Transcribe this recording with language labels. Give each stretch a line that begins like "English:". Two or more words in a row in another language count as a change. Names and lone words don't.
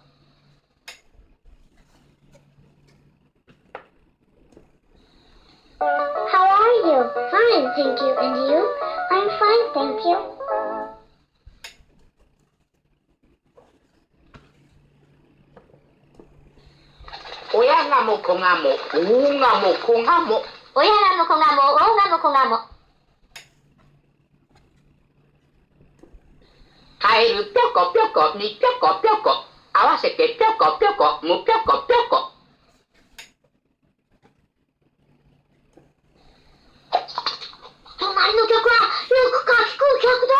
English: How are you? Fine, thank you. And you? I'm fine, thank you. Oya nga mo ko nga mo, oo nga mo ko nga mo. Oya nga mo ko nga mo, oo nga mo ko nga mo.
Japanese: カエルぴょこぴょこ、にぴょこぴょこ。合わせてぴょこぴょこ、むぴょこぴょこ。隣の客はよくかき食う客だ。